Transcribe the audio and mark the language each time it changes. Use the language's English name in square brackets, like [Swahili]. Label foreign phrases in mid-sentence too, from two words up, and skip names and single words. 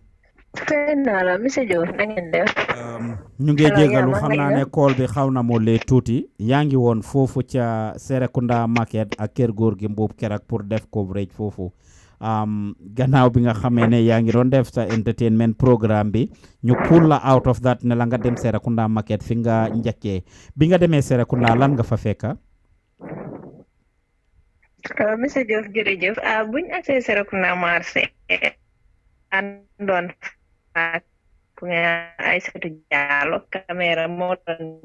[Wolof] Fenala monsieur Diouf na ngeen def. ñu ngi jégalu xam naa ne call bi xaw na moo lee tuuti yaa ngi woon foofu ca Serekunda market ak kër Gorgi Mboob keroog pour def coverage foofu gannaaw bi nga xamee ne yaa ngi doon def sa [English] entertainment programme [Wolof] bi ñu pull la [English] out of that [Wolof] ne la nga dem Serekunda market fi nga njëkkee bi nga demee Serekunda lan nga fa fekka. monsieur Diouf jërëjëf buñ accès Serekunda marché andoon ak nga ay satu jaalo caméra moo doon